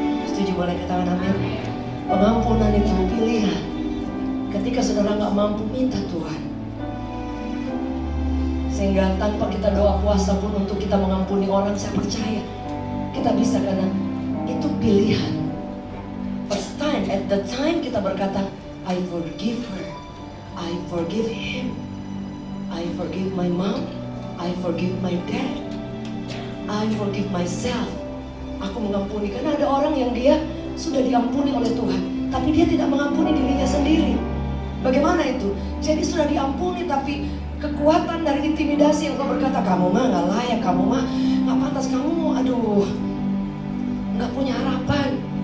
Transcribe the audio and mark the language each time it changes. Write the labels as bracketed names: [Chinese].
[Indonesian] Setuju, boleh katakan amin. Pengampunan itu pilihan. Ketika saudara nggak mampu, minta Tuhan. Sehingga tanpa kita doa puasa pun untuk kita mengampuni orang, saya percaya kita bisa, karena itu pilihan. [English] First time, at the time [Indonesian] kita berkata, [English] I forgive her, I forgive him, I forgive my mom, I forgive my dad, I forgive myself. [Indonesian] Aku mengampuni, karena ada orang yang dia sudah diampuni oleh Tuhan, tapi dia tidak mengampuni dirinya sendiri. Bagaimana itu? Jadi sudah diampuni, tapi kekuatan dari intimidasi yang kau berkata, kamu mah gak layak, kamu mah gak pantas, kamu aduh gak punya harapan.